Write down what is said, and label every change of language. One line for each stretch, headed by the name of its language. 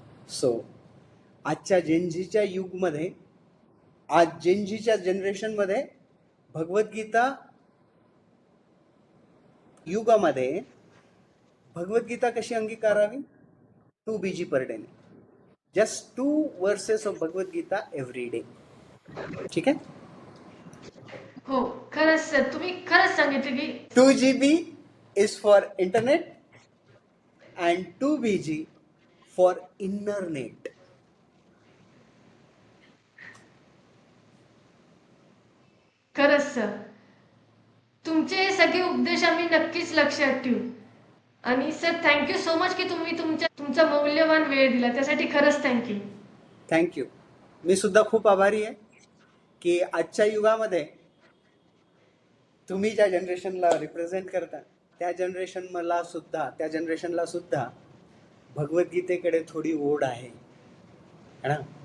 Marathi: So आजच्या जेनझीच्या युगमध्ये, आज जेनझीच्या जनरेशनमध्ये भगवद्गीता युगामध्ये भगवद्गीता कशी अंगीकारावी?
English: 2 BG per day. Just 2 verses of Bhagavad Gita every day.
Marathi: ठीक आहे? हो, खरंच सर, तुम्ही खरंच सांगितलं की
English: 2 GB is for internet and 2 BG for inner net.
Marathi: खरंच सर, तुमचे हे सगळे उपदेश आम्ही नक्कीच लक्षात ठेवू. आणि सर,
English: thank you so much
Marathi: की तुम्ही तुमचा मौल्यवान वेळ दिला, त्यासाठी खरंच थँक्यू.
English: Thank you.
Marathi: मी सुद्धा खूप आभारी आहे की आजच्या युगामध्ये तुम्ही ज्या जनरेशनला रिप्रेझेंट करता, त्या जनरेशनला सुद्धा भगवद्गीतेकडे थोडी ओढ आहे ना.